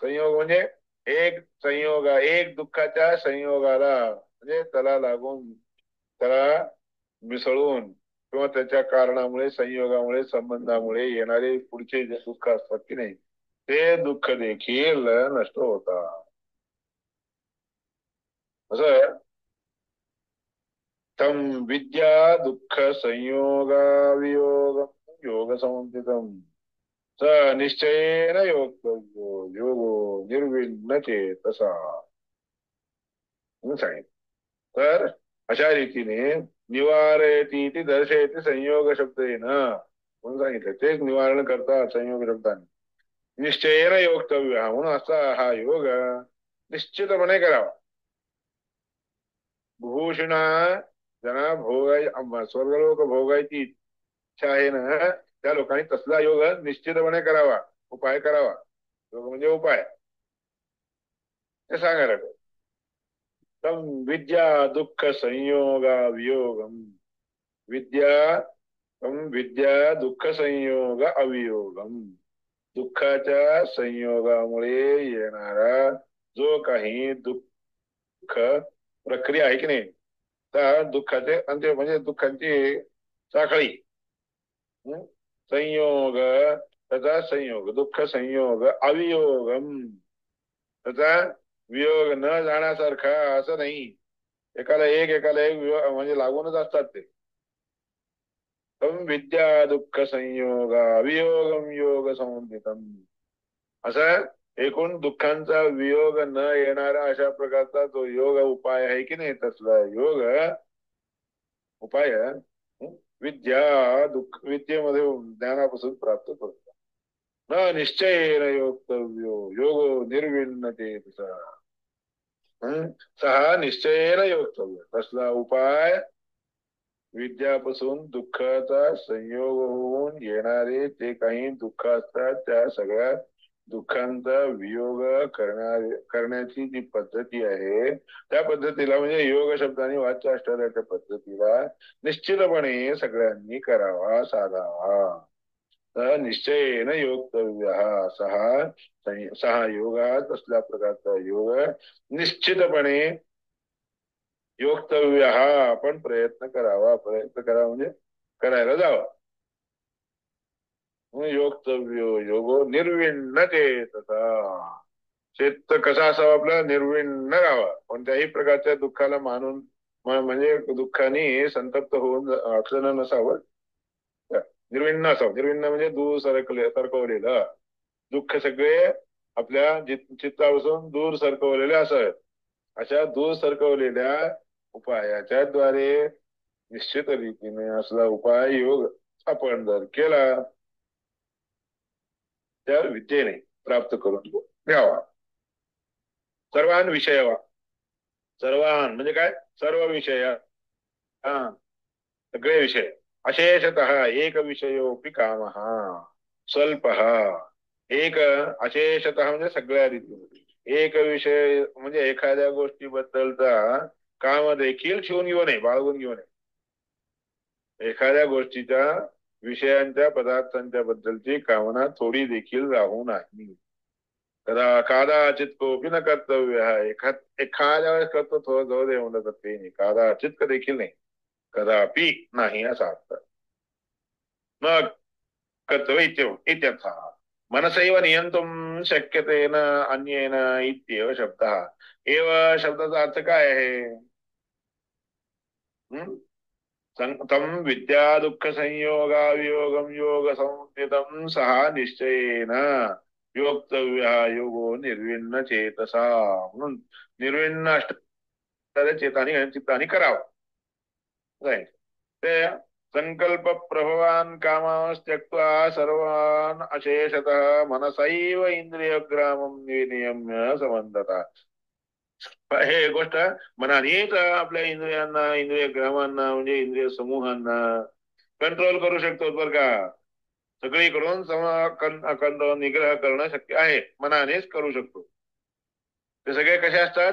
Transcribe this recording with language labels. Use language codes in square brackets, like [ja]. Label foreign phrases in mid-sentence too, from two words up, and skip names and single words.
[mr] संयोग म्हणजे एक संयोग एक दुःखाच्या संयोगाला म्हणजे त्याला लागून त्याला मिसळून किंवा त्याच्या कारणामुळे संयोगामुळे संबंधामुळे येणारे पुढचे जे दुःख असतात की नाही ते दुःख देखील नष्ट होतात. [sa] असं तम विद्या दुःख संयोगावियोग योग समुदितम स निश्चयेन योक्तव्यो योगो निर्विण्ण चेतसा [mr] म्हणून सांगितलं. तर अशा रीतीने [sa] निवारयती इति दर्शयती संयोग शब्देन [mr] म्हणून सांगितलं. तेच निवारण करतात संयोग शब्दाने. [sa] निश्चयेन योक्तव्य [mr] म्हणून असा हा योग निश्चितपणे करावा. भूषणा ज्यांना स्वर्गलोक भोगायची इच्छा आहे ना त्या लोकांनी तसला योग निश्चितपणे करावा. उपाय करावा. योग म्हणजे उपाय ते सांगायला [sa] तम विद्या दुःख संयोगा वियोगम. विद्या तम विद्या दुःख संयोग अवियोगम. [mr] दुःखाच्या संयोगामुळे येणारा जो काही दुःख प्रक्रिया आहे की नाही त्या दुःखाचे अंत्य म्हणजे दुःखांची साखळी संयोग त्याचा संयोग [sa] दुःख संयोग अवियोगम [mr] त्याचा वियोग न जाण्यासारखा असं नाही. एकाला एक म्हणजे लागूनच असतात ते. [sa] तम विद्या दुःख संयोग अवियोगम योग संबंधितम [mr] असं एकूण दुःखांचा वियोग न येणारा अशा प्रकारचा जो योग उपाय आहे की नाही तसला योग उपाय विद्या दुःख विद्येमध्ये ज्ञानापासून प्राप्त करतो. [sa] न निश्चयेन योक्तव्यो योगो निर्विण्णते सहा निश्चयेन योक्तव्य [mr] तसला उपाय विद्यापासून दुःखाचा संयोग होऊन येणारे जे काही दुःख असतात त्या सगळ्या दुःखांचा वियोग करण्याची जी पद्धती आहे त्या पद्धतीला म्हणजे योग शब्दाने वाच्य असणाऱ्या पद्धतीला निश्चितपणे सगळ्यांनी करावा साधावा. तर [sa] निश्चयेन योक्तव्य [mr] सहा योगात असल्या प्रकारचा योग निश्चितपणे योक्तव्य आपण प्रयत्न करावा. प्रयत्न करावा म्हणजे करायला जावा. [sa] योक्तव्यो योगो निर्विण्ण चेतसा. [mr] चेत कसा असावा आपला निर्विण्ण राहावा. कोणत्याही प्रकारच्या दुःखाला मानून म्हणजे दुःखाने संतप्त होऊन असणं नसावं. निर्विण्ण असावं. निर्विण्ण म्हणजे दूर सरकवलेलं दुःख सगळे आपल्या चित्तापासून दूर सरकवलेले असावेत. अशा दूर सरकवलेल्या उपायाच्या द्वारे निश्चित रीतीने असला उपाय योग आपण जर केला त्या विद्येने प्राप्त करून घ्यावा. सर्वान विषय सर्वान म्हणजे काय, सर्व विषय, हा, सगळे विषय, [sa] अशेषतः एक विषयोपि कामः स्वल्पः, [mr] एक अशेषतः म्हणजे सगळ्या रीतीने, एक विषय म्हणजे एखाद्या गोष्टीबद्दलचा काम देखील ठेवून घेऊ नये, बाळगून घेऊ नये. एखाद्या गोष्टीच्या विषयांच्या पदार्थांच्या बद्दलची कामना थोडी देखील राहू नाही. [sa] कदाचित कोपी न कर्तव्य, [mr] एखाद्या वेळेस करतो, थोडं जाऊ दे म्हणलं तर ते नाही, कदाचित देखील नाही, कदापि नाही असा अर्थ. [sa] मग कर्तव्य इत्यर्थः मनसैव नियंतुं शक्यते न अन्येन इत्येव शब्दः. [mr] एव शब्दाचा अर्थ काय आहे? [sa] तं विद्या दुःख संयोगावियोगं योग संज्ञितं सहा निश्चयेन योक्तव्य योगो निर्विण्ण चेतसा, [mr] म्हणून निर्विण्ण अष्टाध्यायी चेतानी चित्तानी करावा. [sa] ते संकल्प प्रभवान कामास्त्यक्त्वा सर्वान अशेषतः मनसैव इंद्रियग्रामं विनियम्य समंतता. [mr] हे गोष्ट मनानेच आपल्या इंद्रियांना, इंद्रिय ग्रामांना म्हणजे इंद्रिय समूहांना कंट्रोल करू शकतो बरं का. सगळीकडून अखंड निग्रह करणं शक्य आहे, मनानेच करू शकतो. ते सगळे कसे असतात?